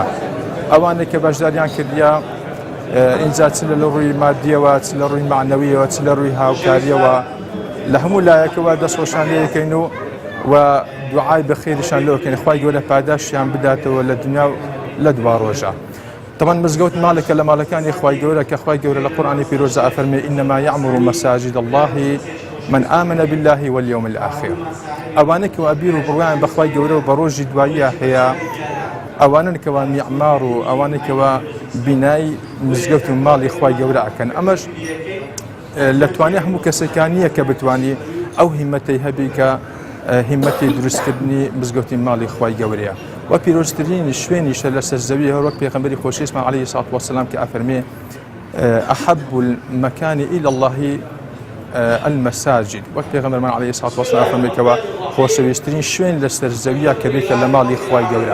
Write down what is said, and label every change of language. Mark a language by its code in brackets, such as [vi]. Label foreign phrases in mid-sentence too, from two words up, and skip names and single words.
[ckb] ئەوانە کە بەشداریان کردیا ئینجا چ لە ڕووی مادیەوە چ لە ڕووی معنەویەوە چ لە ڕووی هاوکاریەوە لە هەموو لایەکەوە دەستخۆشان لێەکەین و دوعای بەخێریشان لەوەکەین خوای گەورە پاداشیان بداتەوە لە دنیا و لە دوا ڕۆژە. طبعا مزگەوت مالێکە لە ماڵەکانی خوای گەورە کە خوای گەورە لە قورئانی پیرۆزە ئەفەرمێ [ar] ئینەما یەعمۇر مەساجد الله من آمن بالله واليوم الآخر. [ckb] ئەوانە کە بیر و بڕوایان بەخوای گەورە و بە ڕۆژی دواییە هەیە ئەوانن کەوا میعمار و ئەوانە کەوا بینای مزگەوت و ماڵی خوای گەورە ئەکەن. ئەمەش لە توانای هەموو کەسەکانیە کە بتوانێ ئەو هیمەتەی هەبی کە هیمەتی دروستکردنی مزگەوتی ماڵی خوای گەورەیە و پیرۆزترین شوێنیشە لە سەرزەوی هەروەک پێغەمبەری خۆشەویستمان [ar] عەلەیهی سەڵاتو وەسەلام [ckb] کە ئەفەرمێ [ar] ئەحەب المەکانی ئیلی الله المەساجد [ckb] وەک پێغەمبەرمان [ar] عەلەیهی سەڵاتو وەسەلام [ckb] ئەفەرمێتەوە خۆشەویستترین شوێن لە سەرزەویە کە بێتە لە ماڵی خوای گەورە.